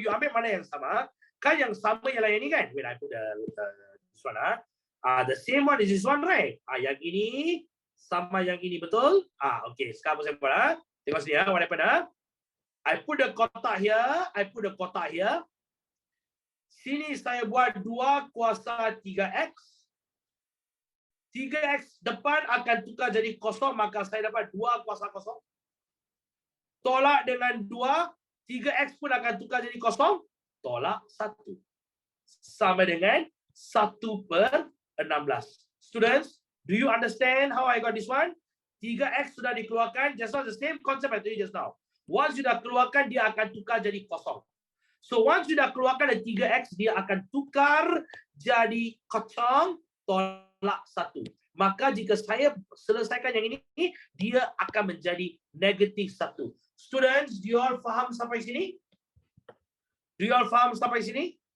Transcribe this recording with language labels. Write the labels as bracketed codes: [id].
[ms] You ambil mana yang sama. Kan yang sama ialah yang ni kan? [en] Wait, I put this one the same one is this one, right? [ms] Yang ini sama yang ini, betul? Okay. Sekarang saya buat Tengok sini [en] what happened I put the [ms] kotak here. Sini saya buat 2 kuasa 3X. 3X depan akan tukar jadi kosong, maka saya dapat 2 kuasa kosong. Tolak dengan 2, 3X pun akan tukar jadi kosong. Tolak 1. Sama dengan 1/16. [en] Students, do you understand how I got this one? [ms] 3X sudah dikeluarkan, [en] just the same concept I told you just now. [ms] Once sudah keluarkan, dia akan tukar jadi kosong. So once sudah keluarkan dari 3X, dia akan tukar jadi kosong tolak 1. Maka jika saya selesaikan yang ini, dia akan menjadi negatif 1. [en] Students, do you all [ms] faham sampai sini? [en] Do you all faham sampai sini?